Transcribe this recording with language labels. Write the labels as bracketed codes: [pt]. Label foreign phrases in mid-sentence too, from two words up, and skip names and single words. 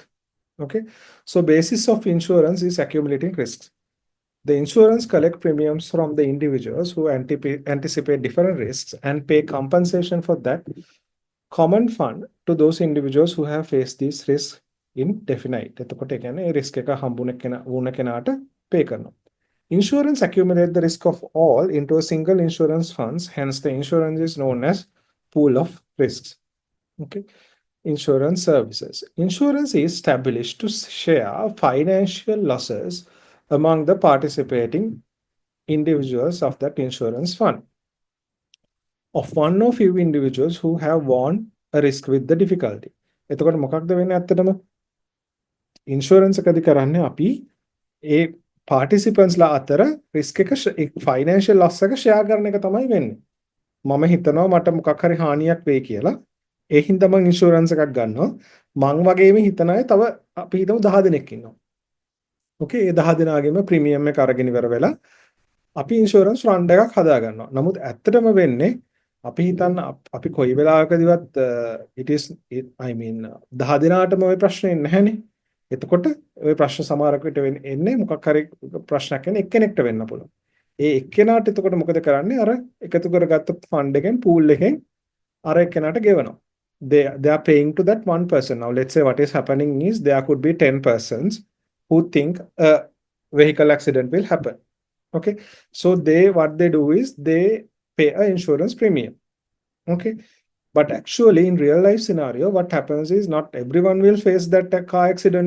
[en] Okay, so basis of insurance is accumulating risks. The insurance collect premiums from the individuals who anticipate different risks and pay compensation for that common fund to those individuals who have faced these risks indefinite. [si] එතකොට ඒ කියන්නේ risk එක හම්බුන කෙනාට pay කරනවා. [en] Insurance accumulate the risk of all into a single insurance funds. Hence, the insurance is known as pool of risks. Okay. Insurance services. Insurance is established to share financial losses among the participating individuals of that insurance fund. Of one or few individuals who have borne a risk with the difficulty. [si] එතකොට මොකක්ද වෙන්නේ ඇත්තටම? ඉන්ෂුරන්ස් එකදී කරන්නේ අපි ඒ පාටිසිපන්ස්ලා අතර රිස්ක් එක [en] financial loss [si] එක ෂෙයා කරන එක තමයි වෙන්නේ. මම හිතනවා මට මොකක් හරි හානියක් වෙයි කියලා. ඒ හින්දා මම ඉන්ෂුරන්ස් එකක් ගන්නවා. මං වගේම හිතන අය තව අපි හිතමු 10 දෙනෙක් ඉන්නවා. ඕකේ, ඒ 10 දෙනාගේම ප්‍රීමියම් එක අරගෙන ඉවර වෙලා අපි [en] insurance fund [si] එකක් හදා ගන්නවා. නමුත් ඇත්තටම වෙන්නේ අපි හිතන්න අපි කොයි වෙලාවකදීවත් [en] it is I mean [si] 10 දිනාටම ওই ප්‍රශ්නේ නැහැනේ. එතකොට ওই ප්‍රශ්න සමහරකට එන්නේ මොකක් හරි ප්‍රශ්නයක් එන්නේ එක්කෙනෙක්ට වෙන්න පුළුවන්. ඒ එක්කෙනාට එතකොට මොකද කරන්නේ? අර එකතු කරගත්ත ෆන්ඩ් එකෙන් පූල් එකෙන් අර එක්කෙනාට ගෙවනවා. [en] They are paying to that one person. Now let's say what is happening is there could be 10 persons who think a vehicle accident will happen. Okay, so what they do is they pay a insurance premium. Okay, but actually in real life scenario, what happens is not everyone will face that car accident.